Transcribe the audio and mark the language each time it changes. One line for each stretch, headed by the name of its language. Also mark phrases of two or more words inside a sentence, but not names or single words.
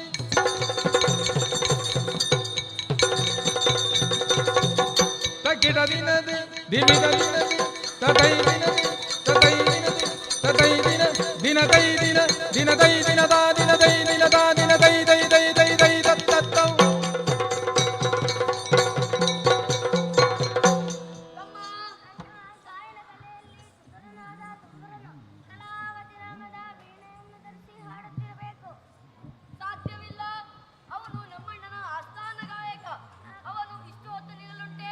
Kannada: ದಿನದಿ ದಿಮಿದ ದಿನದಿ ತತೈ ದಿನದಿ ತತೈ ದಿನದಿ ತತೈ ದಿನ ದಿನ ತೈ ದಿನ ದಿನ ತೈ ದಿನ ದಾ ದಿನ ತೈ ದಿನ ದಾ ದಿನ ತೈ ತೈ ತೈ ತೈ ತೈ ತತ್ತೌ ಸಾಧ್ಯವಿಲ್ಲ. ಅವನು ನಮ್ಮಣ್ಣನ ಆಸ್ಥಾನ ಗಾಯಕ. ಅವನು ಇಷ್ಟು ಹೊತ್ತು ನಿಲ್ಲುಂಟೆ.